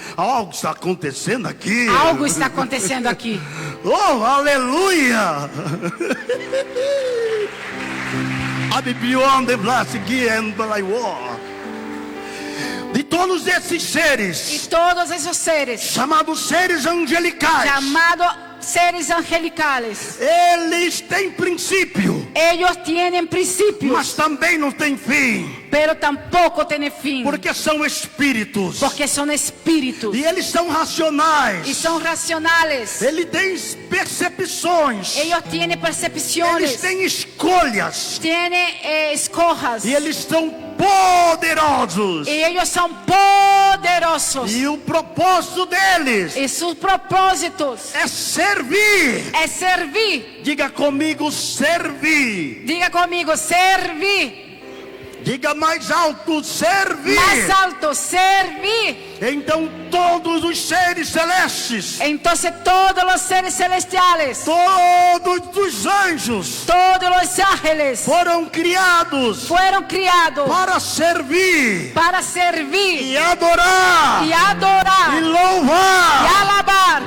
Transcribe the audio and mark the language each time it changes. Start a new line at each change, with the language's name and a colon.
Portuguese: Algo está acontecendo aqui. Algo está acontecendo aqui. Oh, aleluia!
English: I'm beyond the blast again, but I walk.
Portuguese: De todos esses E seres, todos esses seres, chamados seres angelicais,
Spanish: chamados seres angelicales,
Portuguese: eles têm princípio,
Spanish: ellos tienen
Portuguese: mas
Spanish: principios,
Portuguese: também não têm fim,
Spanish: pero tampoco tienen fin,
Portuguese: porque são espíritos.
Spanish: porque son espíritus
Portuguese: E eles são
Spanish: y
Portuguese: racionais.
Spanish: son racionales.
Portuguese: Ele tem percepções.
Spanish: Ellos tienen
Portuguese: Eles
Spanish: percepciones,
Portuguese: têm escolhas.
Spanish: tienen escojas,
Portuguese: E eles são poderosos.
Spanish: y ellos son poderosos.
Portuguese: E o propósito deles
Spanish: Y sus propósitos
Portuguese: é servir.
Spanish: es servir.
Portuguese: Diga comigo, servir.
Spanish: Diga conmigo, servir.
Portuguese: Diga mais alto, servir.
Spanish: Más alto, servir.
Portuguese: Então todos os seres celestes,
Spanish: Entonces todos los seres celestiales,
Portuguese: todos os anjos
Spanish: todos los ángeles
Portuguese: foram criados
Spanish: fueron criados
Portuguese: para servir
Spanish: para servir
Portuguese: e adorar
Spanish: y
Portuguese: e
Spanish: adorar y
Portuguese: louvar
Spanish: alabar